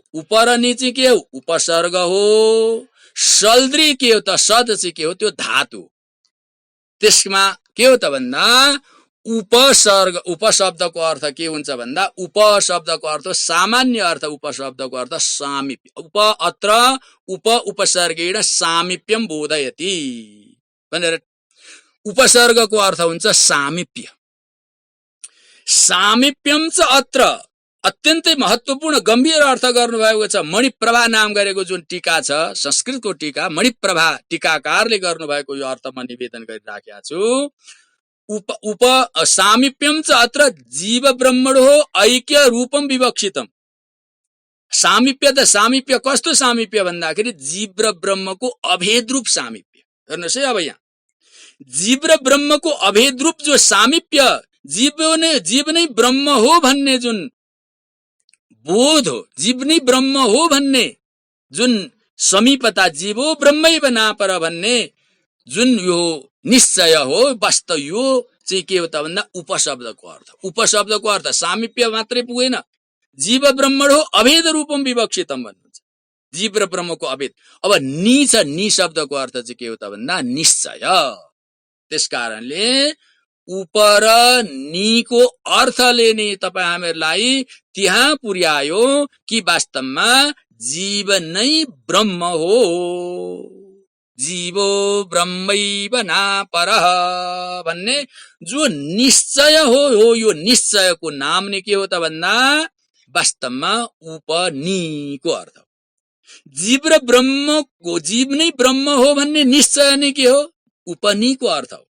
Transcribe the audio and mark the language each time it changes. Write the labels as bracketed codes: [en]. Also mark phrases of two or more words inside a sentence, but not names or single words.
[ne] उप र नि चाहिँ के हो, उपसर्ग हो। सल्द्री के हो त, सद चाहिँ के हो, त्यो धातु। त्यसमा के हो त भन्दा उपसर्ग, उपशब्दको अर्थ के हुन्छ भन्दा, उपशब्दको अर्थ सामान्य अर्थ, उपशब्दको अर्थ सामिप्य। [sa] अत्र उपसर्गेण सामिप्यम बोधयति [ne] भनेर उपसर्गको अर्थ हुन्छ सामिप्य। [sa] सामिप्यम च अत्र [ne] अत्यन्तै महत्त्वपूर्ण गम्भीर अर्थ गर्नुभएको छ। मणिप्रभा नाम गरेको जुन टीका छ, संस्कृतको टीका, मणिप्रभा टीकाकारले गर्नुभएको यो अर्थ म निवेदन गरिराखेको छु। [sa] उप सामिप्यम च अत्र जीव ब्रह्मणो ऐक्य रूपम विवक्षितम। [ne] सामिप्य त सामिप्य कस्तो सामिप्य भन्दाखेरि जीव र ब्रह्मको अभेद रूप सामिप्य। हेर्नुहोस् है, अब यहाँ जीव र ब्रह्मको अभेद रूप जो सामिप्य, जीव नै ब्रह्म हो भन्ने जुन बोध हो, जीव नै ब्रह्म हो भन्ने जुन समीपता, [sa] जीवो ब्रह्मैव नापर [ne] भन्ने जुन यो निश्चय हो, वास्तव यो चाहिँ के हो त भन्दा उपशब्दको अर्थ। उपशब्दको अर्थ सामिप्य मात्रै पुगेन, जीव ब्रह्मण हो [sa] अभेद रूपम विवक्षितम [ne] भन्नुहुन्छ, जीव र ब्रह्मको अभेद। अब नि छ, नि शब्दको अर्थ चाहिँ के हो त भन्दा निश्चय। त्यसकारणले उप र निको अर्थले नै तपाई हामीहरूलाई त्यहाँ पुर्यायो कि वास्तवमा जीव नै ब्रह्म हो, [sa] जीवो ब्रह्मैव नापरः [ne] भन्ने जो निश्चय हो, यो निश्चयको नाम नै के हो त भन्दा वास्तवमा उपनिको अर्थ। जीव र ब्रह्मको, जीव नै ब्रह्म हो भन्ने निश्चय नै के हो, उपनिको अर्थ हो।